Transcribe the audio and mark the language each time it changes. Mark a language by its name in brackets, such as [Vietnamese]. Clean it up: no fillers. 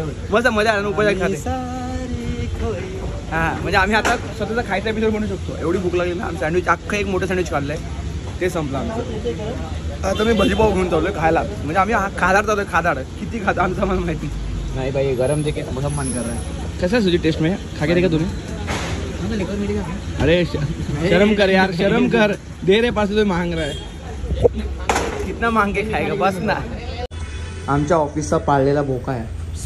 [Marathi] मस्त मजा आला ना उपचार खाते. हां, म्हणजे आम्ही आता स्वतःचा खायचा एपिसोड म्हणू शकतो. एवढी भूक लागली ना. आम्ही सँडविच अख्खं एक मोठं सँडविच खाल्लंय, ते संपलं आमचं. आता मी भजीपाव घेऊन चाललोय खायला. म्हणजे आम्ही खादाड चाललोय. खादाड किती खाता आमचं मला माहिती नाही भाई. [Hindi] गरम देखे बहुत मन कर रहा है. कैसा है तुझी टेस्ट में? खा के देखा तूने? अरे शर्म कर यार, शर्म कर. दे रे पास तो मांग रहा है. कितना मांग के खाएगा बस ना. [Marathi] आमच्या ऑफिसचा पाळलेला बोका आहे.